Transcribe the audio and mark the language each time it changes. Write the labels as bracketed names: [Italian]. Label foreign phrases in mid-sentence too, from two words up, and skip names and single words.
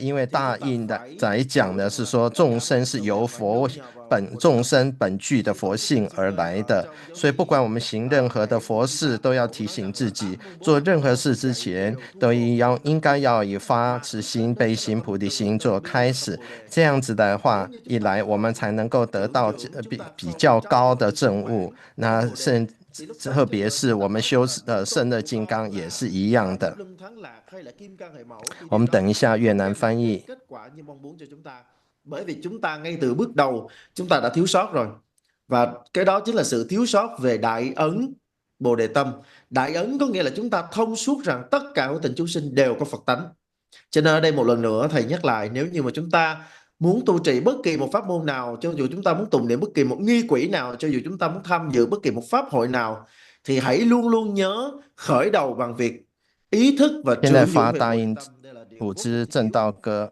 [Chinese] 因为大印的来讲呢，是说众生是由众生本具的佛性而来的，所以不管我们行任何的佛事，都要提醒自己，做任何事之前，都应该要以发慈心、悲心、菩提心做开始。这样子的话，一来我们才能够得到比较高的证悟。那特別是我們修勝樂金剛也是一樣的。我們等一下越南翻譯。 [Vietnamese] Bởi vì chúng ta ngay từ bước đầu chúng ta đã thiếu sót rồi, và cái đó chính là sự thiếu sót về đại ấn Bồ Đề Tâm. Đại ấn có nghĩa là chúng ta thông suốt rằng tất cả hữu tình chúng sinh đều có Phật tánh. Cho nên ở đây một lần nữa thầy nhắc lại, nếu như mà chúng ta muốn tu trì bất kỳ một pháp môn nào, cho dù chúng ta muốn tụng niệm bất kỳ một nghi quỹ nào, cho dù chúng ta muốn tham dự bất kỳ một pháp hội nào, thì hãy luôn luôn nhớ khởi đầu bằng việc ý thức và trưởng dưỡng về Bồ Đề Tâm.